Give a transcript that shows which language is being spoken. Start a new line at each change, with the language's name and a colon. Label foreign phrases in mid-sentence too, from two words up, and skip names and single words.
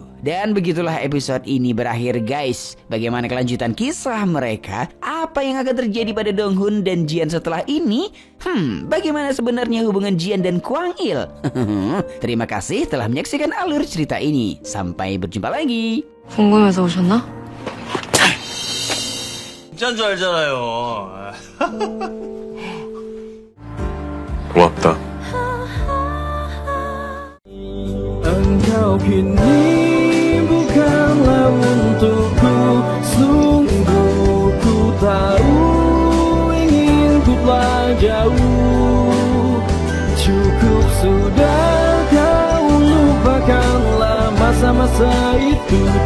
Indonesian: Dan begitulah episode ini berakhir guys. Bagaimana kelanjutan kisah mereka? Apa yang akan terjadi pada Donghun dan Jian setelah ini? Bagaimana sebenarnya hubungan Jian dan Kwang Il? Terima kasih telah menyaksikan alur cerita ini. Sampai berjumpa lagi.
Korean: 궁금해서 오셨나? 진짜인 줄 알잖아요. 고맙다.
Indonesian: Engkau kini bukanlah untukku. Sungguh ku tahu ingin ku telah jauh. Cukup sudah kau lupakanlah masa-masa itu.